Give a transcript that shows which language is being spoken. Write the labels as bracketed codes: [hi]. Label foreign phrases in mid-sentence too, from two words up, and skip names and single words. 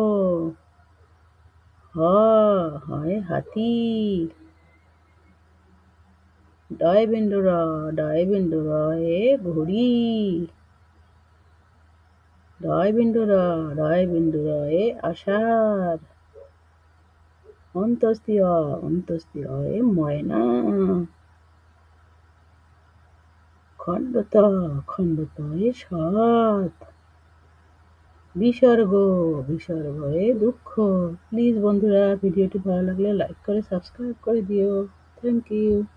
[bn] হ, হয়ে হাতি। ডয় বিন্দু র, ডয় বিন্দু রয়ে ঘুড়ি। ডয় বিন্দু র, ডয় বিন্দু রয়ে আষাঢ়। অন্তস্থি অ, অন্তস্থি অয়ে ময়না। খণ্ড ত, খণ্ড তয়ে সৎ। বিসর্গ, বিসর্গ এ দুঃখ। প্লিজ বন্ধুরা ভিডিওটি ভালো লাগলে লাইক করে সাবস্ক্রাইব করে দিও। [en] thank you.